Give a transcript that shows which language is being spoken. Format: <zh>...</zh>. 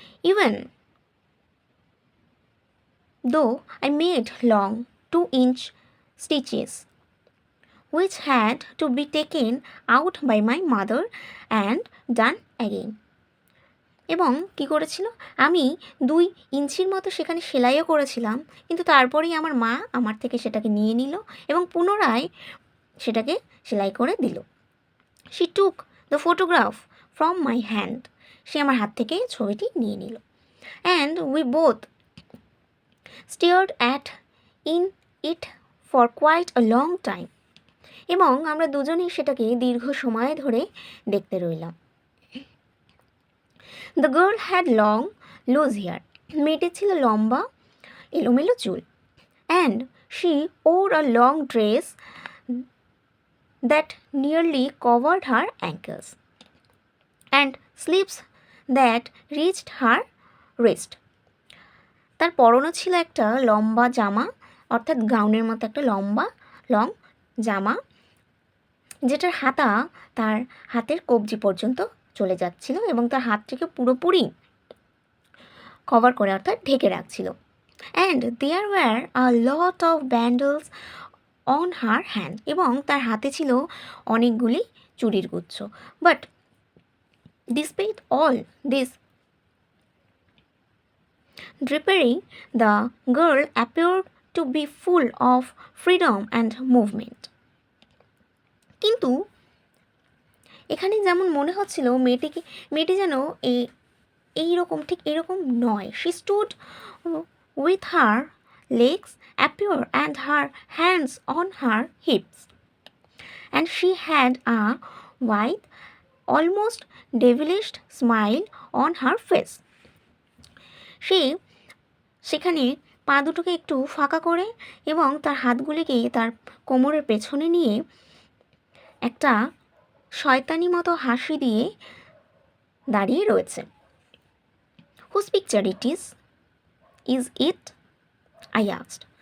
<en>even though I made long 2-inch stitches which had to be taken out by my mother and done again,</en> <bn>এবং কি করেছিল, আমি 2 ইঞ্চির মতো সেখানে সেলাইও করেছিলাম, কিন্তু তারপরেই আমার মা আমার থেকে সেটাকে নিয়ে নিল এবং পুনরায় সেটাকে সেলাই করে দিল।</bn> <en>She took the photograph from my hand,</en> <bn>সে আমার হাত থেকে ছবিটি নিয়ে নিল।</bn> <en>And we both stared at in it for quite a long time,</en> <bn>এবং আমরা দুজনেই সেটাকে দীর্ঘ সময় ধরে দেখতে রইলাম।</bn> <en>The girl had long loose hair,</en> <bn>মেয়েটির ছিল লম্বা এলোমেলো চুল,</bn> <en>and she wore a long dress that nearly covered her ankles, and sleeves that reached her wrist.</en> <bn>তার পরনও ছিল একটা লম্বা জামা, অর্থাৎ গাউনের মতো একটা লম্বা লং জামা, যেটার হাতা তার হাতের কবজি পর্যন্ত চলে যাচ্ছিল এবং তার হাতটিকে পুরোপুরি কভার করে, অর্থাৎ ঢেকে রাখছিল।</bn> <en>and there were a lot of bangles on her hand,</en> <bn>এবং তার হাতে ছিল অনেকগুলি চুড়ির গুচ্ছ।</bn> <en>But despite all this drapery, the girl appeared to be full of freedom and movement.</en> <bn>কিন্তু এখানে যেমন মনে হচ্ছিল মেয়েটি যেন এইরকম ঠিক এরকম নয়।</bn> <en>She stood with her legs apart and her hands on her hips, and she had a wide, almost devilish smile on her face.</en> <bn>সে সেখানে পা দুটোকে একটু ফাঁকা করে এবং তার হাতগুলিকে তার কোমরের পেছনে নিয়ে একটা শয়তানি মতো হাসি দিয়ে দাঁড়িয়ে রয়েছে।</bn> <en>Whose picture is it, I asked.</en>